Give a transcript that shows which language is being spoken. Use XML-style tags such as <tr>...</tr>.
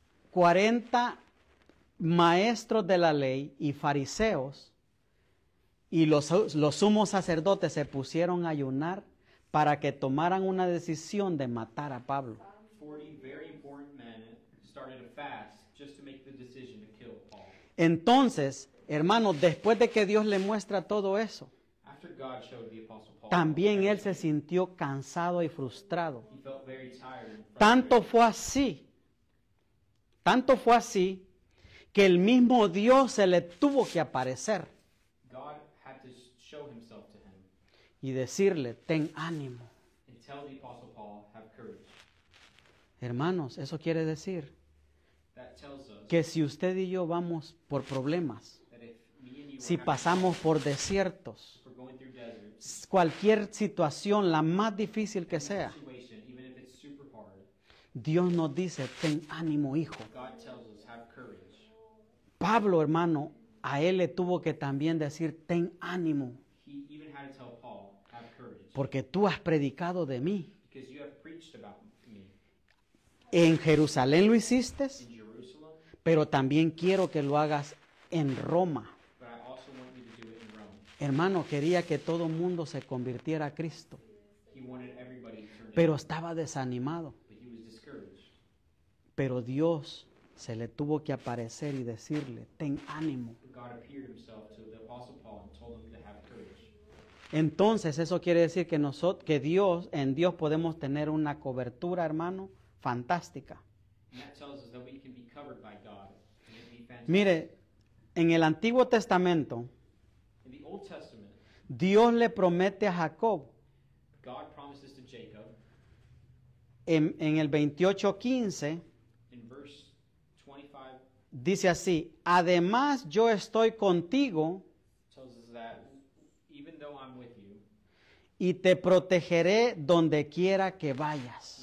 <es>40 maestros de la ley y fariseos y los sumos sacerdotes se pusieron a ayunar para que tomaran una decisión de matar a Pablo.</es> <en>40 very important men started a fast just to make the decision to kill Paul.</en> <es>Entonces, hermanos, después de que Dios le muestra todo eso,</es> <en>After God showed the Apostle Paul,</en> <es>también él se sintió cansado y frustrado.</es> <en>he felt very tired and</en> <es>Tanto</es> <en>frustrated.</en> <es>fue así, que el mismo Dios se le tuvo que aparecer</es> <en>God had to show himself to him</en> <es>y decirle, ten ánimo.</es> <en>and tell the Apostle Paul, have courage.</en> <es>Hermanos, eso quiere decir</es> <en>That tells us</en> <es>que si usted y yo vamos por problemas,</es> <en>that if me and you</en> <es>si</es> <en>are</en> <es>pasamos por desiertos,</es> <en>if we're going through deserts,</en> <es>cualquier situación, la más difícil que sea,</es> <en>situation, even if it's super hard,</en> <es>Dios nos dice, ten ánimo, hijo.</es> <en>God tells us, have courage.</en> <es>Pablo, hermano, a él le tuvo que también decir, ten ánimo,</es> <en>He even had to tell Paul, have courage,</en> <es>porque tú has predicado de mí.</es> <en>because you have preached about me</en> <es>En Jerusalén lo hiciste,</es> <en>in Jerusalem,</en> <es>pero también quiero que lo hagas en Roma.</es> <en>but I also want you to do it in Rome.</en> <es>Hermano, quería que todo el mundo se convirtiera a Cristo,</es> <en>He wanted everybody to turn to</en> <es>pero</es> <en>him,</en> <es>estaba desanimado.</es> <en>but he was discouraged.</en> <es>Pero Dios se le tuvo que aparecer y decirle, ten ánimo.</es> <en>But God appeared himself to the Apostle Paul and told him to have courage.</en> <es>Entonces eso quiere decir que en Dios podemos tener una cobertura, hermano, fantástica.</es> <en>And that tells us that we can be covered by God. And it be fantastic.</en> <es>Mire, en el Antiguo Testamento,</es> <en>In the Old Testament,</en> <es>Dios le promete a Jacob</es> <en>God promised this to Jacob</en> <es>en el 28:15.</es> <en>in verse 25.</en> <es>Dice así, además yo estoy contigo</es> <en>Tells us that even though I'm with you,</en> <es>y te protegeré donde quiera que vayas.</es>